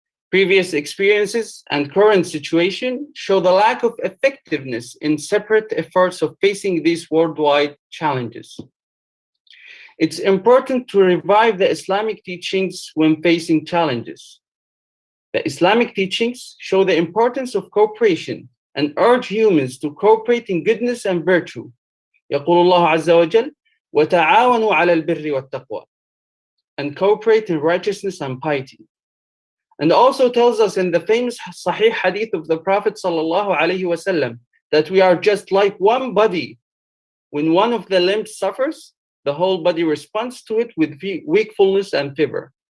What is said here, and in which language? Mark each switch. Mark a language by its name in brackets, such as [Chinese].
[English] Previous experiences and current situation show the lack of effectiveness in separate efforts of facing these worldwide challenges. It's important to revive the Islamic teachings when facing challenges. The Islamic teachings show the importance of cooperation and urge humans to cooperate in goodness and virtue. [Arabic] يقول الله عز وجل وتعاونوا على البر والتقوى, [English] and cooperate in righteousness and piety. And also tells us in the famous Sahih Hadith of the Prophet sallallahu alaihi wasallam that we are just like one body. When one of the limbs suffers, the whole body responds to it with wakefulness and fever.